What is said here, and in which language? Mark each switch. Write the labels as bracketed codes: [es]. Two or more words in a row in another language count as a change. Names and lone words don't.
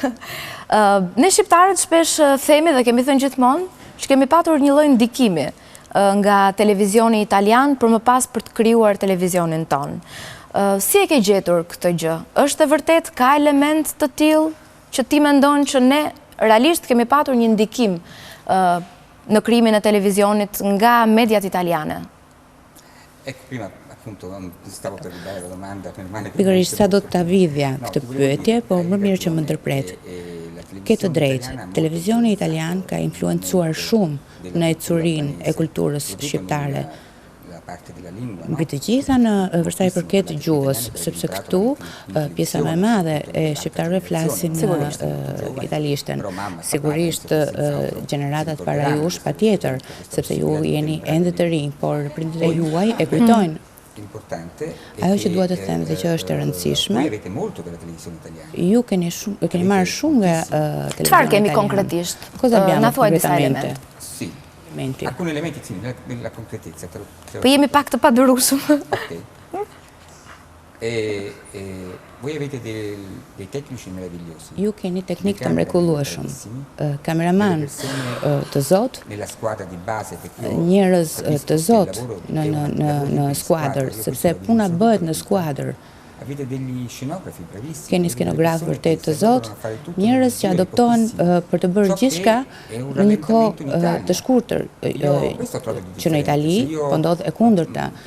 [sq] Ne shqiptarët shpesh themi dhe kemi thënë gjithmonë që kemi patur një lloj ndikimi nga televizioni italian për më pas për të krijuar televizionin ton. Si e ke gjetur këtë gjë? Është e vërtet ka element të tillë që ti mendon që ne realisht kemi patur një ndikim në krijimin e televizionit nga mediat italiane? [it] Ecco, prima appunto stavo per dare la domanda normale. [sq] Pikërisht sa do të ta vidhja këtë pyetje, po më mirë që më ndërpret. Ke të drejtë, televizioni italian ka influencuar shumë në ecurinë e kulturës shqiptare. Mbi të gjitha në përsa i përket gjuhës, sepse këtu pjesa më e madhe e shqiptarëve flasin italishten. Sigurisht gjeneratat para jush patjetër, sepse ju jeni ende të rinj, por prindërit e juaj e kujtojnë Ajo që dua të them dhe që është e rëndësishme, ju keni marrë shumë nga televizioni italian. Çfarë kemi konkretisht? Na thuaj disa elemente. [it] Alcuni elementi sì, nella concretezza. [sq] Po jemi pak të padurueshëm. [it] Voi avete dei tecnici meravigliosi. [sq] Ju keni teknik të mrekullueshëm. Kameraman të zot, njerëz të zot në skuadër, sepse puna bëhet në skuadër. Keni skenograf vërtet të zot, njerëz që adoptohen për të bërë gjithçka në një kohë të shkurtër, që në Itali po ndodh e kundërta.